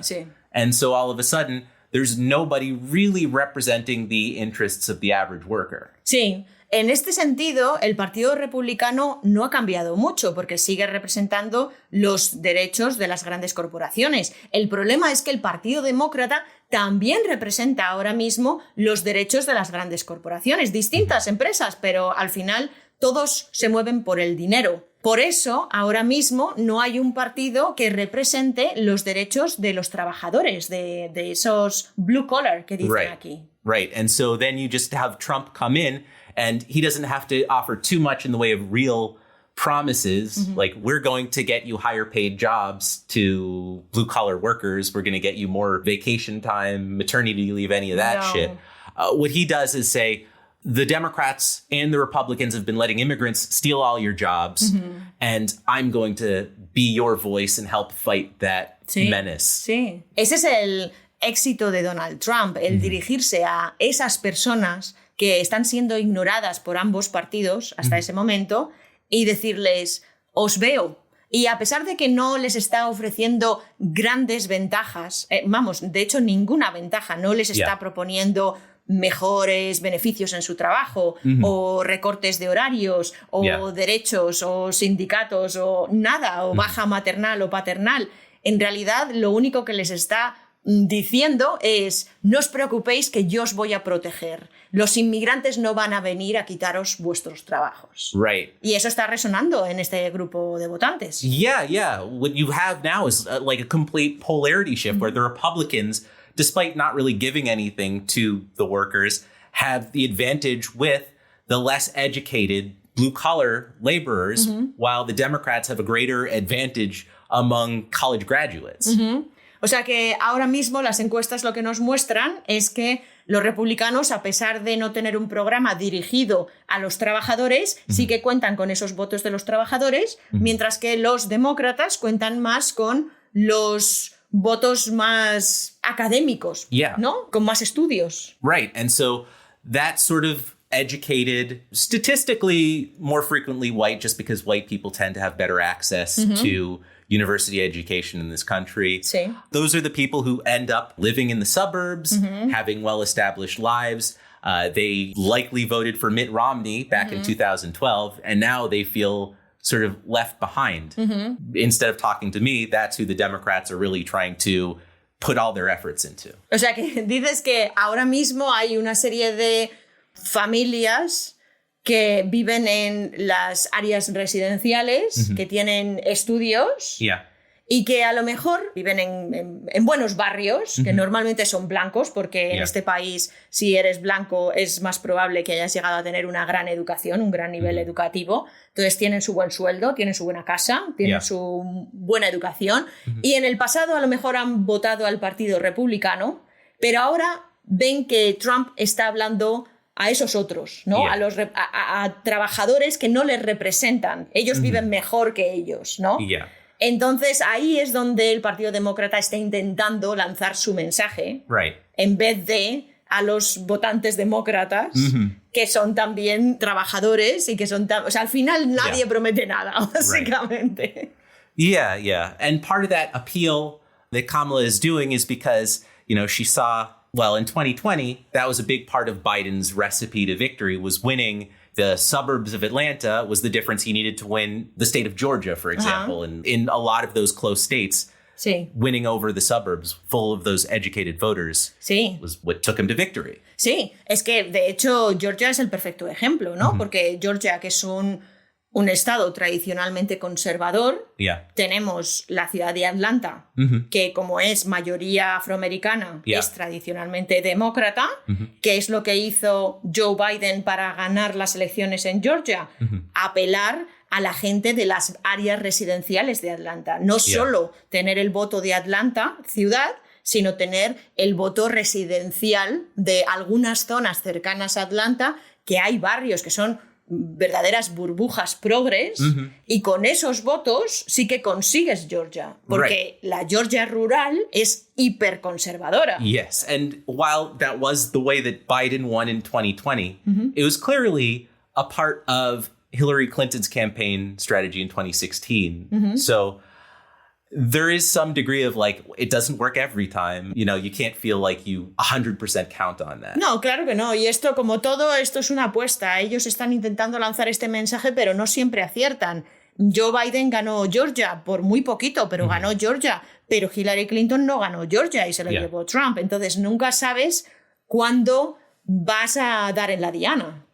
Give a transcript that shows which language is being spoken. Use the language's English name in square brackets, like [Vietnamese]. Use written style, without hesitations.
[Spanish] Sí. [English] And so all of a sudden, there's nobody really representing the interests of the average worker. [Spanish] Sí. En este sentido, el Partido Republicano no ha cambiado mucho porque sigue representando los derechos de las grandes corporaciones. El problema es que el Partido Demócrata también representa ahora mismo los derechos de las grandes corporaciones, distintas empresas, pero al final todos se mueven por el dinero. Por eso, ahora mismo no hay un partido que represente los derechos de los trabajadores, de esos [English] blue collar [Spanish] que dicen aquí. [English] Right, and so then you just have Trump come in and he doesn't have to offer too much in the way of real promises. Like, we're going to get you higher paid jobs to blue collar workers. We're going to get you more vacation time, maternity leave, any of that shit. What he does is say, the Democrats and the Republicans have been letting immigrants steal all your jobs, and I'm going to be your voice and help fight that menace. [Spanish] Sí. Ese es el éxito de Donald Trump, el dirigirse a esas personas que están siendo ignoradas por ambos partidos hasta ese momento y decirles, os veo. Y a pesar de que no les está ofreciendo grandes ventajas, de hecho ninguna ventaja, no les está proponiendo mejores beneficios en su trabajo o recortes de horarios o derechos o sindicatos o nada, o baja maternal o paternal. En realidad, lo único que les está diciendo es, no os preocupéis que yo os voy a proteger. Los inmigrantes no van a venir a quitaros vuestros trabajos. [English] Right. [Spanish] Y eso está resonando en este grupo de votantes. [English] Yeah. What you have now is like a complete polarity shift where the Republicans, despite not really giving anything to the workers, have the advantage with the less educated blue-collar laborers, while the Democrats have a greater advantage among college graduates. [Spanish] O sea que ahora mismo las encuestas lo que nos muestran es que los republicanos, a pesar de no tener un programa dirigido a los trabajadores, sí que cuentan con esos votos de los trabajadores, mientras que los demócratas cuentan más con los votos más académicos, ¿no? Con más estudios. [English] Right, and so that sort of educated, statistically more frequently white, just because white people tend to have better access to university education in this country. [Spanish] Sí. [English] Those are the people who end up living in the suburbs, having well-established lives. They likely voted for Mitt Romney back in 2012, and now they feel sort of left behind. Instead of talking to me, that's who the Democrats are really trying to put all their efforts into. [Spanish] O sea, que dices que ahora mismo hay una serie de familias que viven en las áreas residenciales, que tienen estudios y que a lo mejor viven en buenos barrios, que normalmente son blancos, porque en este país, si eres blanco, es más probable que hayas llegado a tener una gran educación, un gran nivel educativo. Entonces tienen su buen sueldo, tienen su buena casa, tienen su buena educación. Y en el pasado a lo mejor han votado al Partido Republicano, pero ahora ven que Trump está hablando a esos otros, ¿no? A trabajadores que no les representan. Ellos viven mejor que ellos, ¿no? Entonces ahí es donde el Partido Demócrata está intentando lanzar su mensaje, en vez de a los votantes demócratas, que son también trabajadores y que son... O sea, al final nadie promete nada, básicamente. [English] Yeah. And part of that appeal that Kamala is doing is because, she saw... Well, in 2020, that was a big part of Biden's recipe to victory, was winning the suburbs of Atlanta was the difference he needed to win the state of Georgia, for example. And in a lot of those close states, winning over the suburbs full of those educated voters was what took him to victory. [Spanish] Sí, es que de hecho Georgia es el perfecto ejemplo, ¿no? Porque Georgia, que es un estado tradicionalmente conservador, tenemos la ciudad de Atlanta, que como es mayoría afroamericana, es tradicionalmente demócrata. ¿Qué es lo que hizo Joe Biden para ganar las elecciones en Georgia? Apelar a la gente de las áreas residenciales de Atlanta. No solo tener el voto de Atlanta, ciudad, sino tener el voto residencial de algunas zonas cercanas a Atlanta, que hay barrios que son verdaderas burbujas progres, y con esos votos sí que consigues Georgia, porque la Georgia rural es hiperconservadora. [English] Yes, and while that was the way that Biden won in 2020, it was clearly a part of Hillary Clinton's campaign strategy in 2016. So there is some degree of it doesn't work every time. You can't feel like you 100% count on that. [Spanish] No, claro que no. Y esto, como todo, esto es una apuesta. Ellos están intentando lanzar este mensaje, pero no siempre aciertan. Joe Biden ganó Georgia por muy poquito, pero ganó Georgia. Pero Hillary Clinton no ganó Georgia y se lo llevó Trump. Entonces nunca sabes cuándo vas a dar en la diana.